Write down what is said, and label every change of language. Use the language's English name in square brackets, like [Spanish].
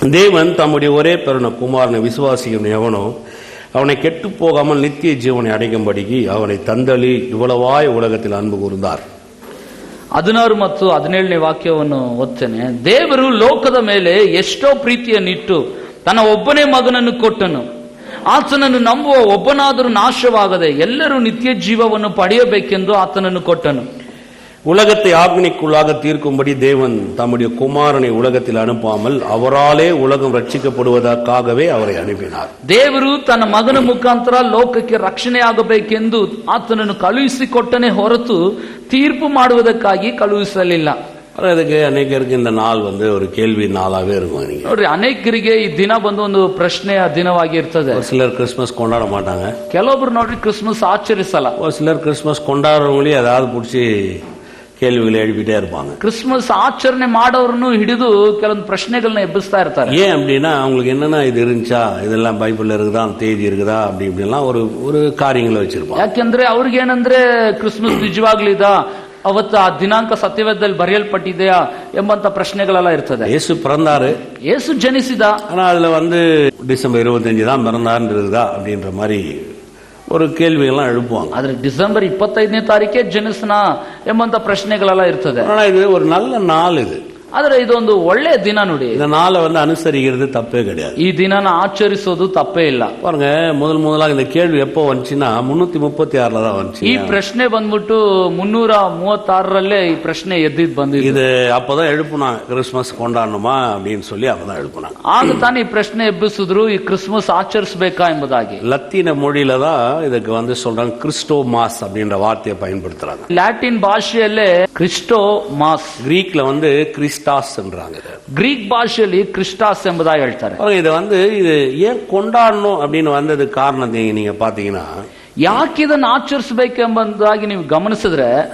[Tamil] தேவன் தம்முடைய ஒரே பெருன குமாரனை விசுவாசிக்கும் எவனோ அவனை கெட்டு போகாமல் நித்திய ஜீவனை அடைக்கும்படிக்கு அவனை தந்தளி இவ்வளவாய் உலகத்தில் ಅன்பು ಕೂರ್ந்தார். [Kannada] 16 ಮತ್ತು 17ನೇ ವಾಕ್ಯವನ್ನು ಓದ್ತೇನೆ. ದೇವರು ಲೋಕದ ಮೇಲೆ ಎಷ್ಟೋ ಪ್ರೀತಿಯನ್ನಿಟ್ಟು ತನ್ನ ಒಬ್ಬನೇ ಮಗನನ್ನು ಕೊಟ್ಟನು. ಆತನನ್ನು ನಂಬುವ ಒಬ್ಬನಾದರೂ ನಾಶವಾಗದೆ ಎಲ್ಲರೂ ನಿತ್ಯ ಜೀವವನ್ನು ಪಡೆಯಬೇಕೆಂದು ಆತನನ್ನು ಕೊಟ್ಟನು. [Tamil] உலகத்தை ஆக்னிக்குள்ளாக தீர்க்கும்படி தேவன் தம்முடைய குமாரனை உலகத்தில் அனுப்பாமல் அவராலே உலகம் ರಕ್ಷಿಸப்படுவதற்காகவே ಅವரை ಅನುಪಿனார். [Kannada] ದೇವರು ತನ್ನ ಮಗನ ಮುಖಾಂತರ ಲೋಕಕ್ಕೆ ರಕ್ಷಣೆಯಾಗಬೇಕೆಂದು ಆತನನ್ನು ಕಳುಹಿಸಿಕೊಟ್ಟನೇ ಹೊರತು ತೀರ್ಪು ಮಾಡುವುದಕ್ಕಾಗಿ ಕಳುಹಿಸಲಿಲ್ಲ. ಅದಕ್ಕೆ ಅನೇಕರಿಗೆ [Tamil] இந்த நாள் ஒரு கேள்வி நாளாவே இருக்கும். [Kannada] ನೋಡ್ರಿ, ಅನೇಕರಿಗೆ ಈ ದಿನ ಒಂದು ಪ್ರಶ್ನೆಯ ದಿನವಾಗಿರ್ತದೆ. [Tamil] சிலர் கிறிஸ்மஸ் கொண்டாட மாட்டாங்க. [Kannada] ಕೆಲವೊಬ್ರು ನೋಡ್ರಿ ಕ್ರಿಸ್ಮಸ್ ಆಚರಿಸಲ್ಲ. [Tamil] சிலர் கிறிஸ்மஸ் கொண்டாடுறவங்களே ஏதாவது பிடிச்சி கேள்விகளை எழுப்பிட்டே இருப்பாங்க. [Kannada] ಕ್ರಿಸ್ಮಸ್ ಆಚರಣೆ ಮಾಡೋರ್ನು ಹಿಡಿದು ಕೆಲವೊಂದು ಪ್ರಶ್ನೆಗಳನ್ನ ಎಬ್ಬಿಸ್ತಾ ಇರ್ತಾರೆ. [Tamil] ஏன் அப்படின்னா அவங்களுக்கு என்னன்னா இது இருந்துச்சா, இதெல்லாம் பைபிள்ல இருக்குதா, தேதி இருக்குதா, அப்படி இப்படிலாம் ஒரு காரியங்களை வச்சிருப்பாங்க. [Kannada] ಯಾಕೆಂದ್ರೆ ಅವ್ರಿಗೇನಂದ್ರೆ ಕ್ರಿಸ್ಮಸ್ ನಿಜವಾಗ್ಲಿದಾ, ಅವತ್ತು ಆ ದಿನಾಂಕ ಸತ್ಯವೇದದಲ್ಲಿ ಬರೆಯಲ್ಪಟ್ಟಿದೆಯಾ ಎಂಬಂತ ಪ್ರಶ್ನೆಗಳೆಲ್ಲ ಇರ್ತದೆ. [Tamil] ಯೇಸು பிறந்தாரு, [Kannada] ಯೇಸು ಜನಿಸಿದ, [Tamil] ஆனா அதுல டிசம்பர் 25 தான் பிறந்தாருன்னு இருக்குதா அப்படின்ற மாதிரி ஒரு கேள்விகள்லாம் எழுப்புவாங்க. [Kannada] ಆದ್ರೆ ಡಿಸೆಂಬರ್ 25ನೇ ತಾರೀಕೆ ಜನಿಸನ ಎಂಬಂತ ಪ್ರಶ್ನೆಗಳೆಲ್ಲ ಇರ್ತದೆ. [Tamil] ஆனா இது ஒரு நல்ல நாள். இது [Kannada] ಆದ್ರೆ ಇದೊಂದು ಒಳ್ಳೆ ದಿನ ನೋಡಿ. [Tamil] இந்த நாளை அனுசரிக்கிறது தப்பே கிடையாது. [Kannada] ಈ ದಿನನ ಆಚರಿಸೋದು ತಪ್ಪೇ ಇಲ್ಲ. [Tamil] பாருங்க, முதலாக இந்த கேள்வி எப்போ வந்துச்சுன்னா 336 தான் வந்துச்சு. [Kannada] ಈ ಪ್ರಶ್ನೆ ಬಂದ್ಬಿಟ್ಟು 336ರಲ್ಲೇ ಈ ಪ್ರಶ್ನೆ ಎದ್ದಿದ್ ಬಂದಿದೆ. [Tamil] இது அப்பதான் எழுப்புனா கிறிஸ்மஸ் கொண்டாடணுமா அப்படின்னு சொல்லி அப்பதான் எழுப்புனா. [Kannada] ಆಗ ತಾನೇ ಈ ಪ್ರಶ್ನೆ ಎಬ್ಬಿಸಿದ್ರು, ಈ ಕ್ರಿಸ್ಮಸ್ ಆಚರಿಸಬೇಕಾ ಎಂಬುದಾಗಿ. [Tamil] லத்தீன மொழியில தான் இதுக்கு சொல்றாங்க கிறிஸ்டோ மாஸ் அப்படின்ற வார்த்தையை பயன்படுத்துறாங்க. [Kannada] ಲ್ಯಾಟಿನ್ ಭಾಷೆಯಲ್ಲೇ ಕ್ರಿಸ್ಟೋ ಮಾಸ್, [Tamil] ಗ್ರೀಕ್ல கிறிஸ்டாஸ் என்றாங்க. [Kannada] ಗ್ರೀಕ್ ಭಾಷೆಯಲ್ಲಿ ಕ್ರಿಸ್ಟಾಸ್ ಎಂಬುದಾಗಿ ಹೇಳ್ತಾರೆ. [Tamil] இது ஏன் கொண்டாடணும் அப்படின்னு வந்தது காரணம் நீங்க பாத்தீங்கன்னா, [Kannada] ಯಾಕೆ ಇದನ್ನು ಆಚರಿಸಬೇಕೆಂಬುದಾಗಿ ನೀವು ಗಮನಿಸಿದ್ರೆ,